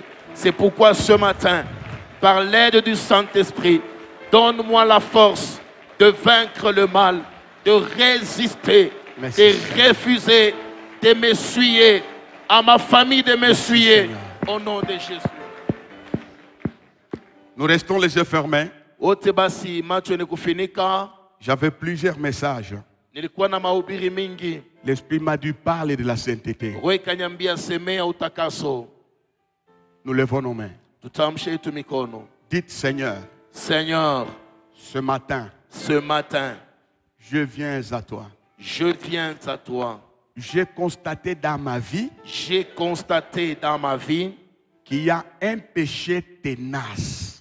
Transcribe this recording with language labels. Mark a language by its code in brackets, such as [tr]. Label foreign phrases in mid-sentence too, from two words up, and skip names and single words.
[fr] C'est pourquoi ce matin, par l'aide du Saint-Esprit, donne-moi la force de vaincre le mal, de résister, Merci, de Seigneur. refuser, de m'essuyer, à ma famille de m'essuyer, Seigneur. au nom de Jésus. Nous restons les yeux fermés. [sw] Wote basi macho ni kufinika. [fr] J'avais plusieurs messages. [sw] Nilikuwa na mahubiri mingi. [fr] L'Esprit m'a dû parler de la sainteté. [sw] Roho ikaniambia semea utakaso. [fr] Nous levons nos mains. [sw] Tutamshe yetu mikono. [fr] Dites Seigneur, Seigneur, ce matin, ce matin, je viens à toi. je viens à toi. J'ai constaté dans ma vie J'ai constaté dans ma vie qu'il y a un péché ténace.